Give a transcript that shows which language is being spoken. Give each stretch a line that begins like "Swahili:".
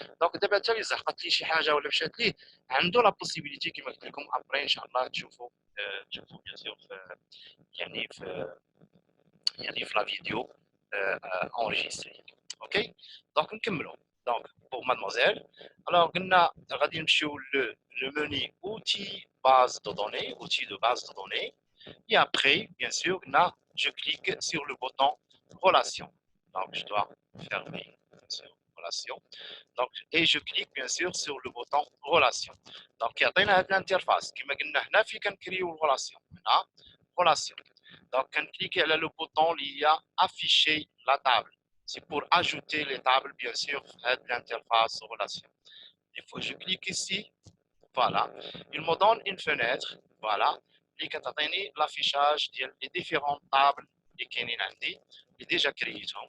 Arabic: دونك دابا حتى اللي زهقت ليه شي حاجه ولا مشات ليه عنده لا بوسيبيليتي كما قلت لكم ابري ان شاء الله تشوفوا بيان سور يعني في لا فيديو انregistré. اوكي دونك نكملوا.
French: دونك pour mademoiselle alors
Arabic: قلنا غادي نمشيو
French: لو موني اوتي باز دو دوني outil de base de données. Et après, bien sûr, là, je clique sur le bouton relation. Donc, je dois fermer sur relation. Donc, et je clique bien sûr sur le bouton relation.
Arabic: Donc, يعطينا هذه l'interface كما قلنا هنا في كنكريو relation.
French: هنا relation. Donc, cliquez sur le bouton il y a afficher la table. C'est pour ajouter les tables, bien sûr, à l'interface relation. Il faut que je clique ici. Voilà. Il me donne une fenêtre. Voilà. Et qui t'atteint l'affichage des différentes tables qui sont déjà créées.